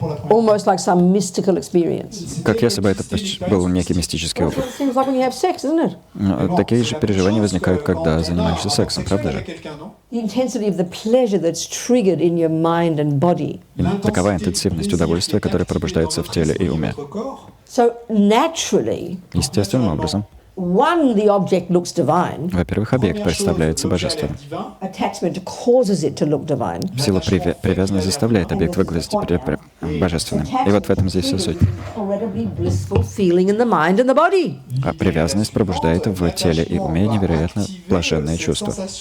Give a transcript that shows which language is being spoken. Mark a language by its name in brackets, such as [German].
[English] Almost like some mystical experience. [Russian] Как если бы это был некий мистический опыт. [English] Seems like when you have sex, isn't it? [Russian] Такие же переживания возникают, когда занимаешься сексом, правда же? [English] The intensity of the pleasure that's triggered in your mind and body. [Russian] Такова интенсивность удовольствия, которая пробуждается в теле и уме. [English] So naturally, [Russian] Естественным образом, [English] one, the object looks divine. [Russian] во-первых, объект представляется божественным. [English] Attachment causes it to look divine. [Russian] В силу привязанности заставляет объект выглядеть божественным. И вот в этом здесь вся суть. [English] Incredibly blissful feeling in the mind and the body. [Russian] А привязанность пробуждает в теле и уме невероятно блаженные чувства.